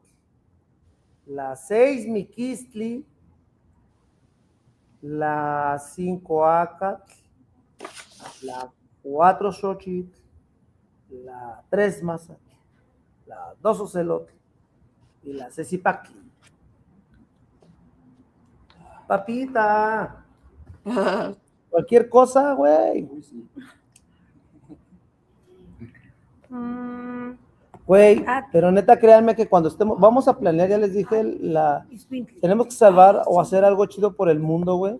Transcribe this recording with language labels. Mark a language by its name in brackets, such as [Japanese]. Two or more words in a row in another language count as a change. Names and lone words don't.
[Spanish] La 6, Miquistli. La 5, Acatl. La 4, Xochitl. La 3, Mazatl. La 2, Ocelotl. Y la Cecipactli. Papita. Cualquier cosa, güey. Güey, pero neta, créanme que cuando estemos, vamos a planear, ya les dije, tenemos que salvar o hacer algo chido por el mundo, güey.